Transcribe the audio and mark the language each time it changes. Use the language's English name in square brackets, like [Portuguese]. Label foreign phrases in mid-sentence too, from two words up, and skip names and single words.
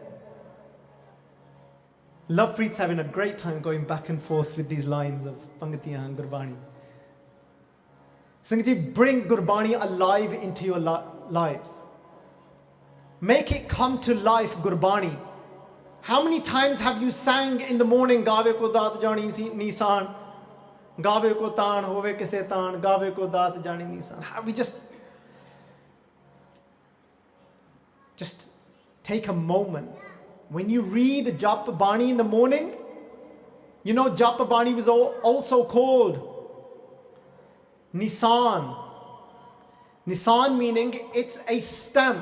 [English] Lovepreet's having a great time going back and forth with these lines of Pangatiyan and Gurbani. Singh ji, bring Gurbani alive into your lives. Make it come to life, Gurbani. How many times have you sang in the morning, [Punjabi] ਗਾਵੈ ਕੋ ਦਾਤਿ ਜਾਣੈ ਨੀਸਾਣੁ, ਗਾਵੈ ਕੋ ਤਾਣੁ ਹੋਵੈ ਕਿਸੈ ਤਾਣੁ, ਗਾਵੈ ਕੋ ਦਾਤਿ ਜਾਣੈ ਨੀਸਾਣੁ. [English] Have we just take a moment. When you read Jap Bani in the morning, you know Jap Bani was also called Nisan. Nisan meaning it's a stamp.